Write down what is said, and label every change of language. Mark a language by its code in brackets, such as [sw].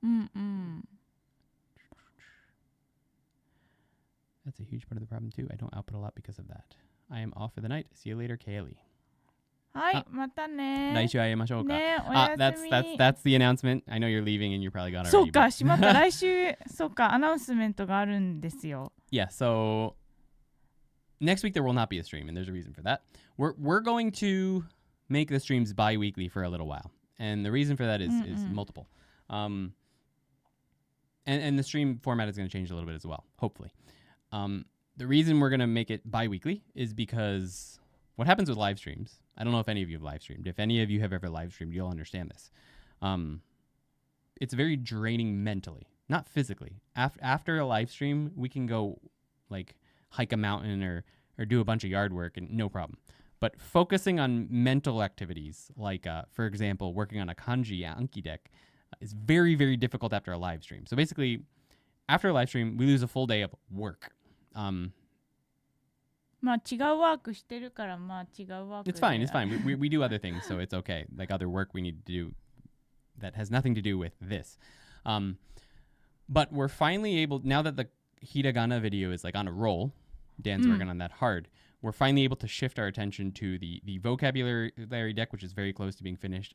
[ja] うんうん [en] That's a huge part of the problem too. I don't output a lot because of that. I am off for the night. See you later, Kaylee. [ja] はいまたね来週会いましょうか。ねおやすみ [en] That's the announcement. I know you're leaving and you're probably gone already. [ja] そうか [en] but- [ja] しまった来週そうかアナウンスメントがあるんですよ [en] Yeah, so next week there will not be a stream, and there's a reason for that. We're going to make the streams bi-weekly for a little while, and the reason for that is multiple. And the stream format is going to change a little bit as well, hopefully. The reason we're going to make it bi-weekly is because what happens with live streams, I don't know if any of you have live streamed. If any of you have ever live streamed, you'll understand this. It's very draining mentally, not physically. After a live stream, we can go like hike a mountain or do a bunch of yard work and no problem. But focusing on mental activities, like, for example, working on a kanji Anki deck, is very, very difficult after a live stream. So basically, after a live stream, we lose a full day of work. [ja] まあ違うワークしてるからまあ違うワーク [en] It's fine. It's fine. We do other things, so it's okay. Like other work we need to do that has nothing to do with this. But we're finally able, now that the hiragana video is like on a roll, Dan's working on that hard, we're finally able to shift our attention to the vocabulary deck, which is very close to being finished.